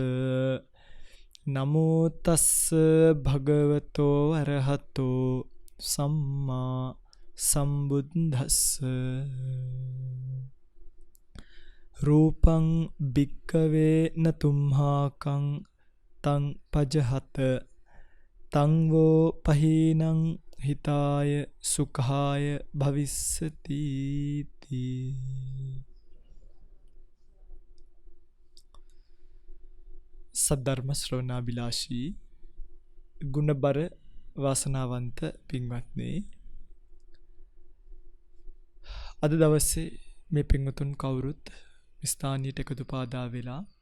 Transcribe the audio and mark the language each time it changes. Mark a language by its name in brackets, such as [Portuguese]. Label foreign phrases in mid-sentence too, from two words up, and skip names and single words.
[Pali] නමෝ තස්ස භගවතෝ අරහතෝ සම්මා සම්බුද්දස්ස රූපං භික්ඛවේ නතුම්හාකං තං පජහත තං වෝ පහීනං හිතාය සුඛාය භවිස්සති තී. [Sinhala] සද්ධර්ම ශ්‍රවණාබිලාෂී ගුණබර වාසනාවන්ත පින්වත්නි, අද දවසේ මේ පින්වතුන් කවුරුත් ස්ථානීයට එකතු පාදා වෙලා